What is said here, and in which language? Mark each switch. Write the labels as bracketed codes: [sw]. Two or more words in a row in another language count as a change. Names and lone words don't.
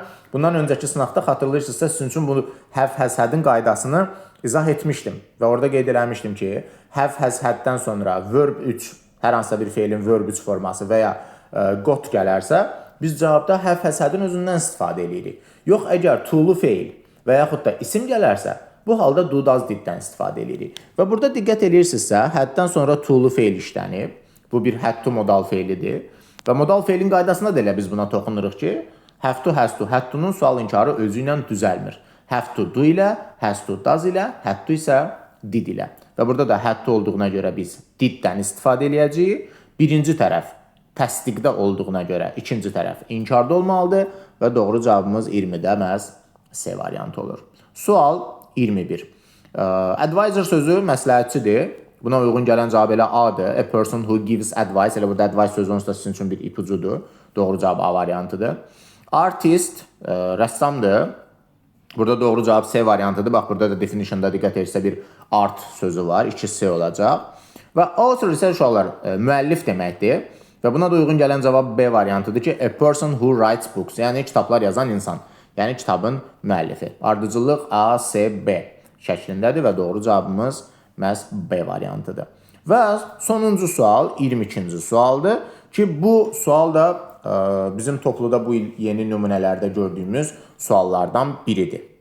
[az] Bundan öncəki sınaqda xatırlayırsınızsa sizin üçün bu [en] have has had'ın [az] qaydasını izah etmişdim və orada qeyd eləmişdim ki, [en] have has had'dan [az] sonra verb 3, hər hansısa bir feilin verb 3 forması və ya got gələrsə, biz cavabda [en] have has had'ın [az] özündən istifadə edirik. Yox, əgər to-lu feil və yaxud da isim gələrsə, bu halda [en] do does diddən [az] istifadə edirik. Və burada diqqət edirsinizsə, haddən sonra to-lu feil işlənib. Bu bir [en] had to [az] modal feilidir. Və modal feilin qaydasında da elə biz buna toxunuruq ki, [en] have to, has to, had to-nun [az] sual inkarı özü ilə düzəlmir. [en] Have to do [az] ilə, [en] has to does [az] ilə, [en] had to [az] isə did ilə. Və burada da [en] had to [az] olduğuna görə biz diddən istifadə edəcəyik. Birinci tərəf təsdiqdə olduğuna görə ikinci tərəf inkarda olmalıdır və doğru cavabımız 20-də məhz C variantı olur. Sual 21. Advisor sözü məsləhətçidir. Buna uyğun gələn cavab elə A-dır. [en] A person who gives advice. [az] Elə burada advice sözü onsuz da sizin üçün bir ipucudur. Doğru cavab A variantıdır. Artist rəssamdır. Burada doğru cavab C variantıdır. Bax, burada da definitionda diqqət edirsə bir art sözü var. 2C olacaq. Və author isə uşaqlar müəllif deməkdir. Və buna da uyğun gələn cavab B variantıdır ki, [en] a person who writes books. [az] Yəni kitablar yazan insan. Yəni kitabın müəllifi. Ardıcıllıq A, C, B şəklindədir və doğru cavabımız məhz B variantıdır. Və sonuncu sual 22-ci sualdır ki, bu sual da bizim topluda bu il yeni nümunələrdə gördüyümüz suallardan biridir.